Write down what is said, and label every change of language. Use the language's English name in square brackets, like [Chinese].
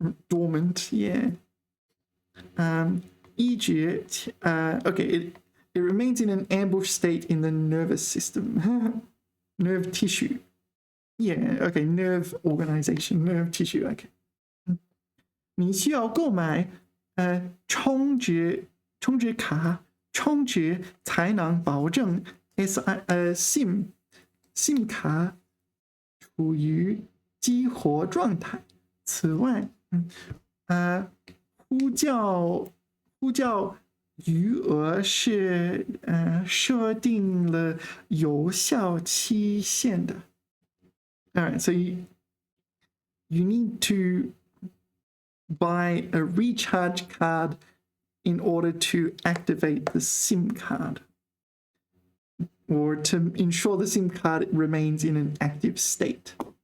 [English] Dormant, yeah. [Chinese] 一直 [English] okay, it remains in an ambush state in the nervous system. Nerve tissue. Yeah, okay, nerve organization, nerve tissue, okay. [Chinese] 你需要购买充值卡充值才能保证 SIM 卡处于激活状态。此外，呼叫余额是设定了有效期限的。 [English] All right, so you need to buy a recharge card in order to activate the SIM card or to ensure the SIM card remains in an active state.